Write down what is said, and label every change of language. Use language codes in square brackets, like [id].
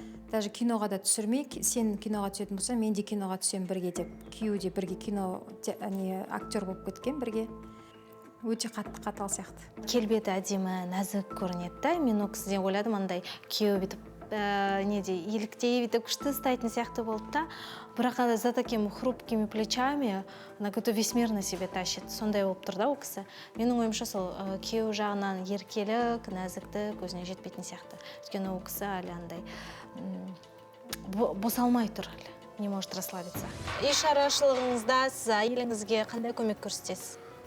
[kk] Даже киноға да түсірмей, сен киноға түсетін болса, мен де киноға түсем бірге деп. Күйеу де бірге кино актер болып кеткен бірге. Өте қатал сияқты. Келбеті әдемі, нәзік көрінеді. Мен ол кісіден ойладым, андай күйеу бітіп, еліктей бітіп күшті ұстайтын сияқты болды да. Бірақ [ru] за такими хрупкими плечами она как-то весь мир на себе тащит. [kk] Сондай болып тұр да ол кісі. Менің ойымша сол күйеу жағынан еркелік, нәзікті көзіне жетпейтін сияқты. Өйткені ол кісі әлі андай босалмай тұр әлі, [ru] не может расслабиться. [kk] Үй шаруашылығыңызда сіз әйеліңізге қандай көмек көрсетесіз?